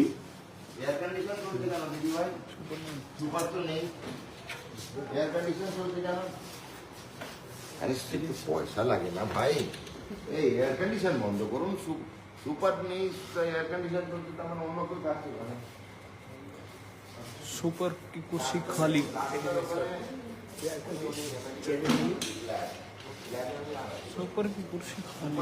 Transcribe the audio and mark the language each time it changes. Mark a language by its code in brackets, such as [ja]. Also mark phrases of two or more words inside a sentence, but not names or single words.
[bn] এয়ার কন্ডিশন চলছে কেন দিদি ভাই? সুপার তো নেই, এয়ার কন্ডিশন চলছে কেন? আরে সেটা পয়সা লাগে না ভাই, এই এয়ার কন্ডিশন বন্ধ করুন। সুপার নেই, এয়ার কন্ডিশন চলছে, তার মানে অন্য কেউ কাজ করবে না। [hi] सुपर की कुर्सी खाली। सुपर की कुर्सी खाली।